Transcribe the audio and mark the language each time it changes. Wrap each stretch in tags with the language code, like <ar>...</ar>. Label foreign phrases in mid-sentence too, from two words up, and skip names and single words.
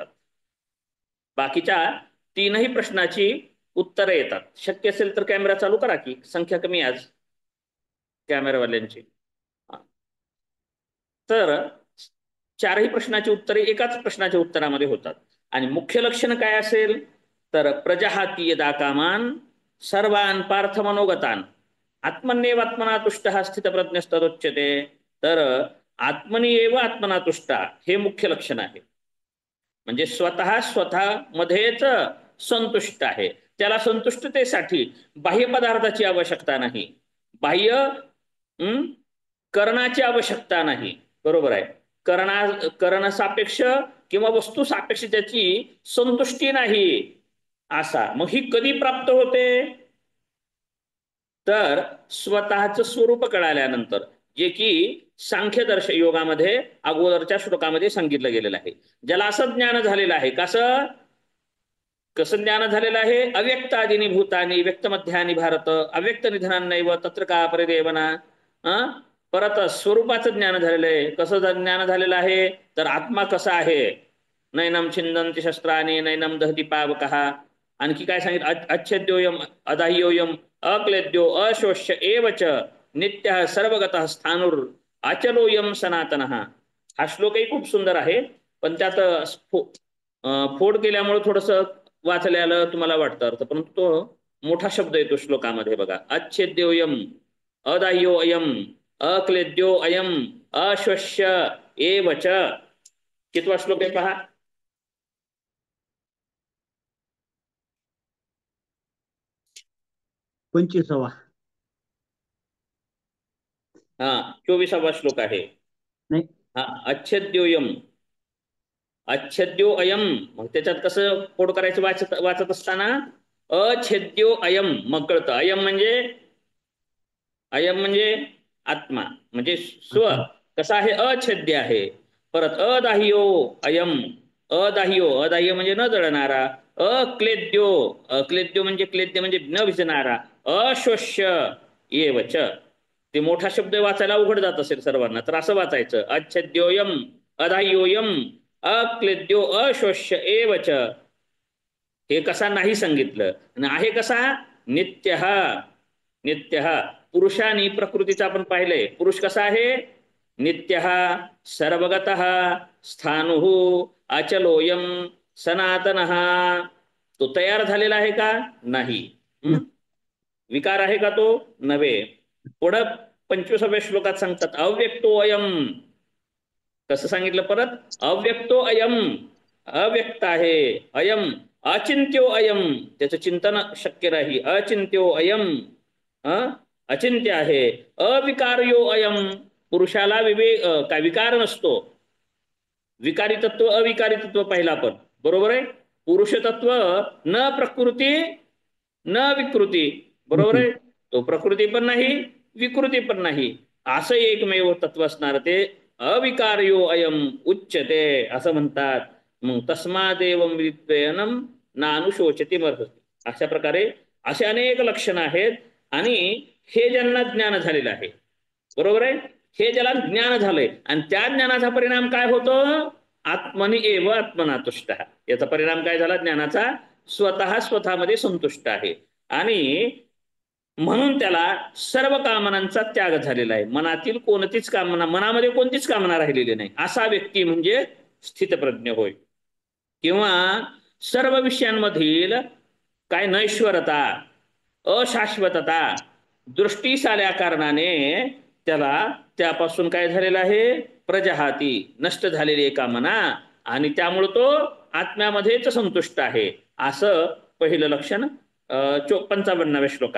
<mr>बाकीच्या 3ही प्रश्नाची उत्तरे येतात। शक्य असेल तर कॅमेरा चालू करा की, संख्या कमी आज कॅमेरावाल्यांची। तर 4ही प्रश्नाची उत्तरे एकाच प्रश्नाच्या उत्तरामध्ये होतात। आणि मुख्य लक्षण काय असेल तर</mr> <sa>प्रजहाती यदा कामान सर्वान पार्थ मनोगतान आत्मन्येव आत्मना तुष्टः स्थितप्रज्ञस्तदुच्यते।</sa> <mr>तर</mr> <sa>आत्मनी एव आत्मना तुष्ट</sa> <mr>हे मुख्य लक्षण आहे, म्हणजे स्वतः मध्येच संतुष्ट आहे। त्याला संतुष्टतेसाठी बाह्य पदार्थाची आवश्यकता नाही, बाह्य करणाची आवश्यकता नाही, बरोबर आहे। करण सापेक्ष किंवा वस्तू सापेक्ष त्याची संतुष्टी नाही असा। मग ही कधी प्राप्त होते तर स्वतःचं स्वरूप कळाल्यानंतर, जे की सांख्यदर्श योगामध्ये अगोदरच्या श्लोकामध्ये सांगितलं गेलेलं आहे। ज्याला असं ज्ञान झालेलं आहे, कसं ज्ञान झालेलं आहे?</mr> <sa>अव्यक्तादीनी भूतानी व्यक्तमध्यानी भारत अव्यक्त निधनांनैव तत्र का परिदेवना।</sa> <mr>परत स्वरूपाचं ज्ञान झालेलं आहे। कसं ज्ञान झालेलं आहे तर आत्मा कसा आहे?</mr> <sa>नैनम छिंदन्ति शस्त्राणि नैनम दहति पावकः।</sa> <mr>आणखी काय सांगितलं?</mr> <sa>अच्छेद्योयम अदाह्योयम अक्लेद्यो अशोष्य एव च नित्यः सर्वगतः स्थाणुर अचलोयम सनातनः।</sa> <mr>हा श्लोकही खूप सुंदर आहे, पण त्यात फोड केल्यामुळे थोडस वाचल्याला तुम्हाला वाटतं अर्थ, परंतु तो मोठा शब्द येतो श्लोकामध्ये बघा।</mr> <sa>अच्छेद्योयम अदाह्यो अयम अक्लेद्यो अयम अश्वस्य एव च।</sa> <mr>कितवा श्लोक आहे पहा? 25वा। हा 24वा श्लोक आहे। नाही, हा</mr> <sa>अच्छेद्योयम अच्छेद्यो अयम,</sa> <mr>मग त्याच्यात कसं फोड करायचं वाचत असताना</mr> <sa>अछेद्यो अयम</sa> <mr>मग कळतं। अयम म्हणजे आत्मा, म्हणजे स्व कसा आहे? अछेद्य आहे। परत</mr> <sa>अदाह्यो अयम अदाह्य</sa> <mr>म्हणजे न जळणारा। अक्लेद्यो म्हणजे न विजणारा।</mr> <sa>अश्वस्य एव च,</sa> <mr>ते मोठा शब्द वाचायला उघड जात असेल सर्वांना, तर असं वाचायचं</mr> <sa>अच्छेद्योयम अदाह्योयम अक्लेद्यो अश्वस्य एव च।</sa> <mr>हे कसा नाही सांगितलं, आणि आहे कसा? नित्यः पुरुषानी प्रकृतीचा आपण पाहिलंय, पुरुष कसा आहे?</mr> <sa>नित्यः सर्वगतः स्थाणुः अचलोयम सनातनः।</sa> <mr>तो तयार झालेला आहे का? नाही। विकार आहे का तो? नव्हे। पुढं 25व्या श्लोकात सांगतात</mr> <sa>अव्यक्तो अयम।</sa> <mr>कसं सांगितलं परत?</mr> <sa>अव्यक्तो अयम,</sa> <mr>अव्यक्त आहे।</mr> <sa>अयम अचिंत्यो अयम,</sa> <mr>त्याचं चिंतन शक्य नाही।</mr> <sa>अचिंत्यो अयम</sa> <mr>अचिंत्य आहे।</mr> <sa>अविकार्यो अयम,</sa> <mr>पुरुषाला काय विकार नसतो। विकारी तत्व अविकारी तत्व पाहिला आपण, बरोबर आहे। पुरुष तत्व</mr> <sa>न प्रकृती न विकृती,</sa> <mr>बरोबर आहे। तो प्रकृती पण नाही विकृती पण नाही, असं एकमेव तत्व असणार ते</mr> <sa>अविकार्यो अयम उच्यते</sa> <mr>असं म्हणतात।</mr> <sa>मग तस्मादेवं विद्वेनम नानुशोचति मर्हति।</sa> <mr>अशा प्रकारे असे अनेक लक्षणं आहेत, आणि हे ज्यांना ज्ञान झालेलं आहे, बरोबर आहे, हे ज्याला ज्ञान झालंय, आणि त्या ज्ञानाचा परिणाम काय होतो?</mr> <sa>आत्मनि एव आत्मना तुष्टः।</sa> <mr>याचा परिणाम काय झाला ज्ञानाचा? स्वतःमध्ये संतुष्ट आहे। आणि म्हणून त्याला सर्व कामनांचा त्याग झालेला आहे. मनातील कोणतीच कामना, मनामध्ये कोणतीच कामना राहिलेली नाही, असा व्यक्ती म्हणजे स्थितप्रज्ञ होय. किंवा सर्व विषयांमधील काय नैश्वरता, अशाश्वतता दृष्टीस आल्या कारणाने त्याला त्यापासून काय झालेलं आहे, प्रजहाती, नष्ट झालेली आहे कामना, आणि त्यामुळे तो आत्म्यामध्येच संतुष्ट आहे, असं पहिलं लक्षण 55व्या श्लोकात.</mr>